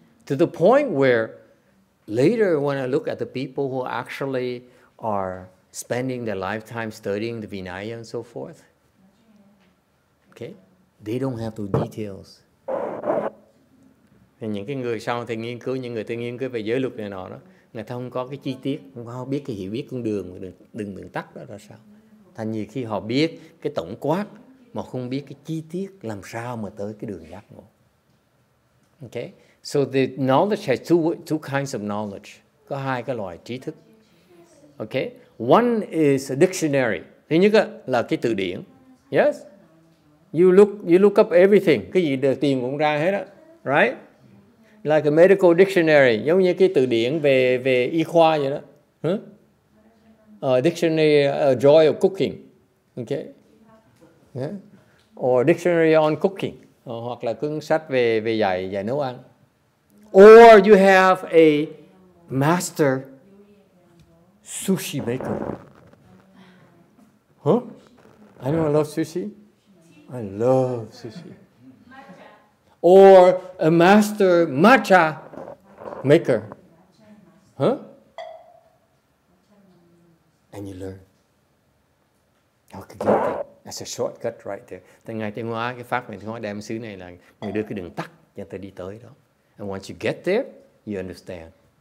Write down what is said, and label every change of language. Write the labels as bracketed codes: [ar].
[en] To the point where later when I look at the people who actually are spending their lifetime studying the Vinaya and so forth, okay, they don't have those details. [vi] Thì những cái người sau thì nghiên cứu, những người tự nghiên cứu về giới luật này nọ đó, người ta không có cái chi tiết, không có biết cái hiểu biết con đường, đường tắt đó là sao. Thành nhiều khi họ biết cái tổng quát mà không biết cái chi tiết làm sao mà tới cái đường giác ngộ. [en] Okay? So the knowledge has two kinds of knowledge. [vi] Có hai cái loại trí thức. Okay? [en] One is a dictionary. [vi] Thứ nhất là cái từ điển. Yes? [en] You look up everything. [vi] Cái gì được tìm cũng ra hết á. [en] Right? Like a medical dictionary, [vi] giống như cái từ điển về y khoa vậy đó. [en] Dictionary Joy of Cooking. Okay? Yeah. Or dictionary on cooking. Hoặc là cuốn sách về dạy nấu ăn. Or you have a master sushi maker. Huh? Anyone love sushi? I love sushi. Or a master matcha maker. Huh? And you learn how to get that. That's a shortcut right there. [vi] Tại Ngài Tiến Hóa, cái pháp Ngài Tiến Hóa đem xứ này là người đưa cái đường tắt cho ta đi tới đó. [en] And once you get there, you understand.